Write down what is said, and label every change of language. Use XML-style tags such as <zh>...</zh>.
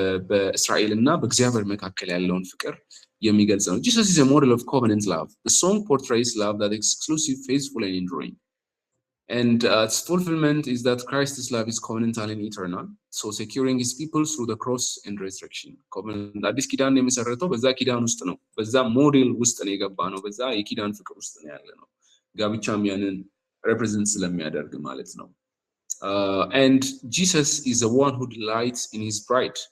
<am>በእስራኤልና በእግዚአብሔር መካከል ያለውን ፍቅር የሚገልጽ ነው።</am> <en>Jesus is a model of covenant love. The song portrays love that is exclusive, faithful and enduring. And its fulfillment is that Christ's love is covenantal and eternal, so securing his people through the cross and resurrection.</en> <am>Covenant አዲስ ኪዳን የመሰረተው በዛ ኪዳን ውስጥ ነው። በዛ ሞዴል ውስጥ ነው የገባ ነው። በዛ የኪዳን ፍቅር ውስጥ ነው ያለ ነው። ጋብቻም ያንን ሪፕሬዘንት ስለሚያደርግ ማለት ነው።</am> <en>And Jesus is the one who delights in his bride.</en>